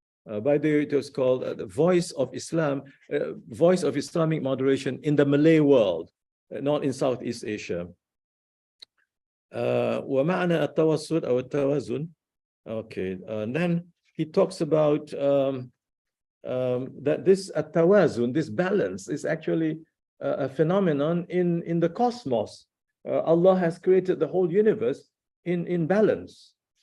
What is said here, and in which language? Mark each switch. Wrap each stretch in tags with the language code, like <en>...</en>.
<en>By the way, it was called the Voice of Islam, Voice of Islamic Moderation in the Malay world, not in Southeast Asia.</en> <ar>ومعنى التوسط أو التوازن.</ar> <en>Okay, and then he talks about that this التوازن, this balance, is actually a phenomenon in the cosmos. Allah has created the whole universe in balance.</en>